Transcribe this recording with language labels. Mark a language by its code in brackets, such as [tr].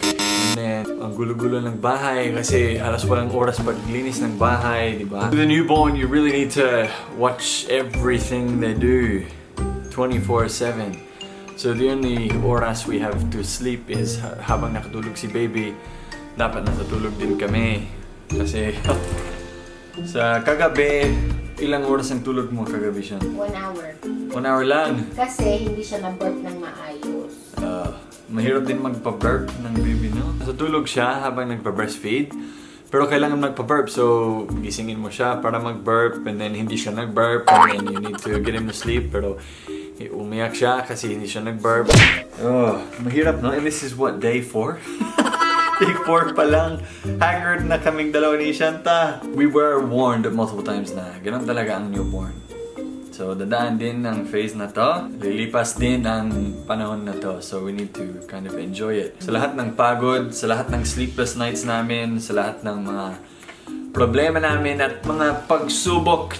[en] And then, [tl] ang gulo-gulo ng bahay kasi halos walang oras paglinis ng bahay, di ba? [en] With a newborn, you really need to watch everything they do 24/7. So the only oras we have to sleep is [tl] habang nakatulog si baby, dapat natutulog din kami. Kasi sa kagabi, ilang oras ang tulog mo kagabi siya? [en] 1 hour. 1 hour lang. [tl] Kasi hindi siya na-birth ng maayos. Mahirap din magpa-burp ng baby, no? So tulog siya habang nagpa-breastfeed. Pero kailangan magpa-burp, [en] so [tl] gisingin mo siya para mag-burp, [en] and then [tl] hindi siya nag-burp, [en] and then you need to get him to sleep. [tl] Pero umiyak siya kasi hindi siya nag-burp. Mahirap, no? [en] And this is what, day 4? Day 4 pa lang. [tl] Haggard na kaming dalawa ni Shanta. [en] We were warned multiple times [tl] na ganun talaga ang newborn. So, dadaan din ang phase na to. Lilipas din ang panahon na to. [en] So, we need to kind of enjoy it. [tl] Sa lahat ng pagod, sa lahat ng sleepless nights namin, sa lahat ng mga problema namin at mga pagsubok.